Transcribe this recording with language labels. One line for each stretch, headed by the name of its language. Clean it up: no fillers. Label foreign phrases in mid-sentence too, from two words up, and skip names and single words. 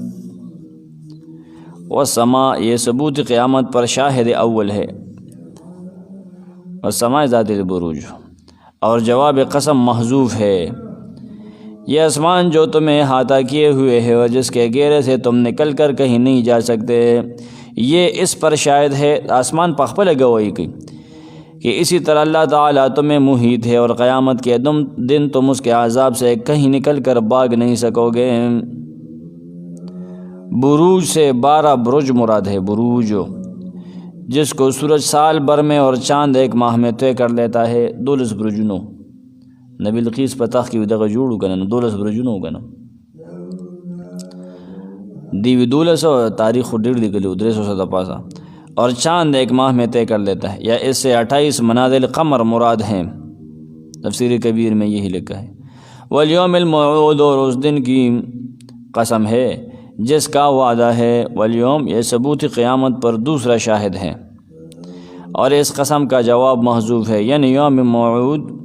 Urdu: والسماء یہ ثبوت قیامت پر شاہد اول ہے
Arabic: والسماء ذات البروج
Urdu: اور جواب قسم محذوف ہے یہ آسمان جو تمہیں احاطہ کیے ہوئے ہے اور جس کے گھیرے سے تم نکل کر کہیں نہیں جا سکتے یہ اس پر شاہد ہے آسمان پخپل گواہی کی کہ اسی طرح اللہ تعالیٰ تمہیں محیط ہے اور قیامت کے دن تم اس کے عذاب سے کہیں نکل کر بھاگ نہیں سکو گے بروج سے 12 برج مراد ہے بروج جس کو سورج سال بھر میں اور چاند ایک ماہ میں طے کر لیتا ہے 12
Pashto: برجنو نبی القیس په تخت کې دغه جوړو که نه 12 برجونه وو که نه دیوی 1200 تاریخ خو ډېر لیکلي و 300 د پاسه
Urdu: اور چاند ایک ماہ میں طے کر لیتا ہے یا اس سے 28 منازل قمر مراد ہیں تفسیر کبیر میں یہی لکھا ہے
Arabic: والیوم الموعود
Urdu: اور اس دن کی قسم ہے جس کا وعدہ ہے والیوم یہ ثبوت قیامت پر دوسرا شاہد ہے اور اس قسم کا جواب محذوف ہے یعنی یوم موعود